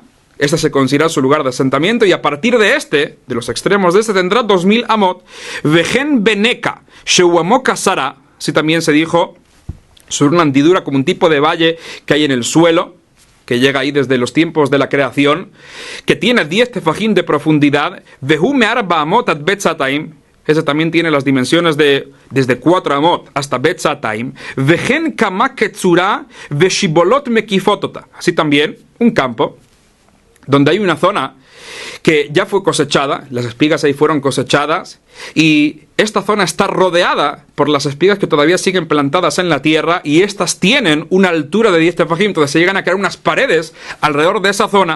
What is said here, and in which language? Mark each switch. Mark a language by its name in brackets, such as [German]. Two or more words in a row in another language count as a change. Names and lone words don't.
[Spanish] Este se considera su lugar de asentamiento y a partir de los extremos de tendrá 2000 amot. [Hebrew] וכן בנקע, שהוא עמוק עשרה, [Spanish] si también se dijo, sobre una hendidura como un tipo de valle que hay en el suelo, que llega ahí desde los tiempos de la creación, que tiene 10 tefajim de profundidad. [Hebrew] והוא מארבע אמות עד בית סאתים, [Spanish] ese también tiene las dimensiones de desde 4 amot hasta Betzataim. [Hebrew] וכן קמה קצורה ושבולות מקיפות אותה, [Spanish] así también un campo donde hay una zona que ya fue cosechada, las espigas ahí fueron cosechadas, y esta zona está rodeada por las espigas que todavía siguen plantadas en la tierra, y estas tienen una altura de 10 tefajim, entonces se llegan a crear unas paredes alrededor de esa zona.